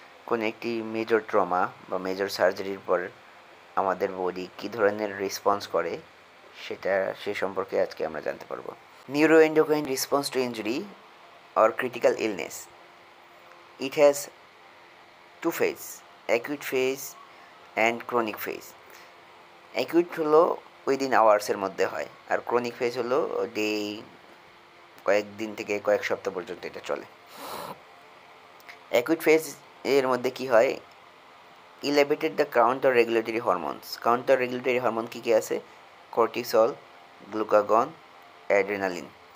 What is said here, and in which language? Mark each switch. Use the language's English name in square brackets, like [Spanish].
[Bangla] কোনো একটি major trauma বা মেজর সার্জারির পর আমাদের বডি কী ধরনের রেসপন্স করে সে সম্পর্কে আজকে আমরা জানতে পারবো। [English] Neuroendocrine response to injury or critical illness. It has two phase, acute phase and chronic phase. [Bangla] Acute হলো উইদিন আওয়ার্সের মধ্যে হয়, আর ক্রনিক ফেজ হলো ডে, কয়েকদিন থেকে কয়েক সপ্তাহ পর্যন্ত এটা চলে। অ্যাকুইট ফেজ এর মধ্যে কি হয়, [English] Elevated the counter regulatory hormones. [Bangla] Counter regulatory hormone কী কী আছে? Cortisol, glucagon, adrenaline.